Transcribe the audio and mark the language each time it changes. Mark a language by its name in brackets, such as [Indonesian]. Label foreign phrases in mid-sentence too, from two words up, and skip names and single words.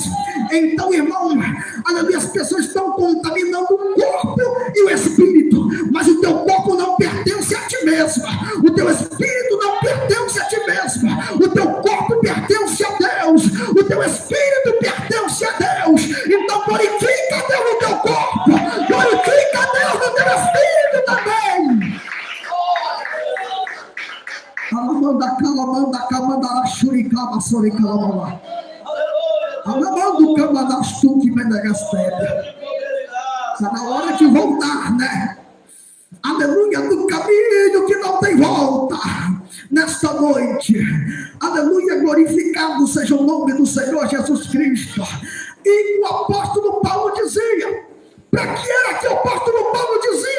[Portuguese] Então, irmão, aleluia, as pessoas estão contaminando o corpo e o espírito, mas o teu corpo não pertence a ti mesmo, o teu espírito não pertence a ti mesmo, o teu corpo pertence a Deus, o teu espírito pertence a Deus. Então glorifica a Deus no teu corpo, glorifica a Deus no teu espírito também. Alamanda calamanda camanda shuricaba soricalama. Alamando camanda stuque menegastete. Está na hora de voltar, né? Aleluia, do caminho que não tem volta. Nesta noite, aleluia, glorificado seja o nome do Senhor Jesus Cristo. E o apóstolo Paulo dizia, para que era que o apóstolo Paulo dizia?